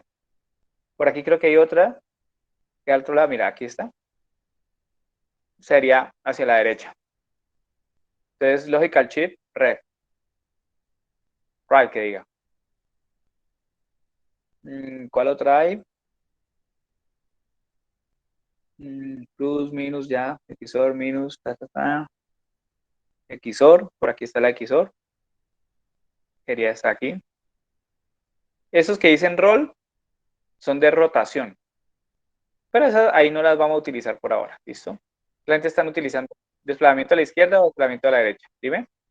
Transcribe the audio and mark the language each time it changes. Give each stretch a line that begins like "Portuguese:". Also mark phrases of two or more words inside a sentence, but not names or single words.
Spanish: Por aquí creo que hay otra. Que al otro lado, mira, aquí está. Sería hacia la derecha. Entonces,
English: Logical Shift Left.
Spanish: Right, que diga. ¿Cuál otra hay?
English: Plus, minus,
Spanish: ya. XOR, minus, ta, ta, ta. XOR, por aquí está la XOR. Sería esta aquí. Esos que dicen roll son de rotación. Pero esas ahí no las vamos a utilizar por ahora, ¿listo? La gente están utilizando desplazamiento a la izquierda o desplazamiento a la derecha, ¿dime?